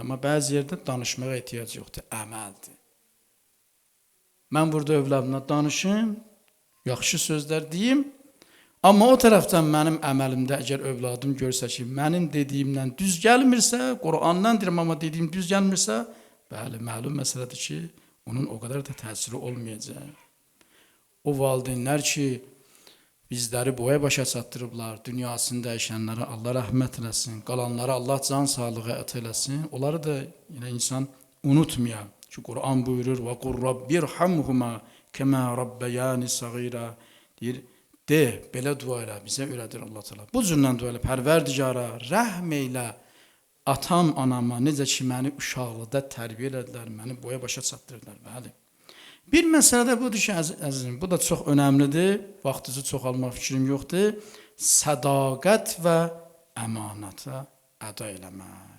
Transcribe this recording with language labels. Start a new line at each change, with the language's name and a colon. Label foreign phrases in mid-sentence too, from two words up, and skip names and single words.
Azerbaijani: Amma bəzi yerdə danışmağa ehtiyac yoxdur, əməldir. Mən burada övladımla danışım, yaxşı sözlər deyim, amma o tərəfdən mənim əməlimdə əgər övladım görsə ki, mənim dediyimlə düz gəlmirsə, Qurandan deyirəm, amma dediyim düz gəlmirsə, bəli, məlum məsələdir ki, onun o qədər də təsiri olmayacaq. O valideynlər ki, bizləri boya başa çatdırıblar, dünyasını dəyişənlərə Allah rəhmət eləsin, qalanlara Allah can sağlığı ət eləsin, onları da yine insan unutmayar ki, Quran buyurur,
Arabic: وَقُلْ رَبِّ ارْحَمْهُمَا كَمَا رَبَّيَانِ صَغِيرًا
Azerbaijani: deyir, de, belə dua elə, bizə öyrədir Allah Teala. Bu cürlə dua elə, Pərverdigara, rəhm eylə, atam, anama, necə ki, məni uşaqlıqda tərbiyə elədilər, məni boya başa çatdırdılar, bəli. Bir məsələ də budur ki, əzizim, bu da çox önəmlidir, vaxtınızı çox almaq fikrim yoxdur, sədaqət və əmanətə əda eləmək.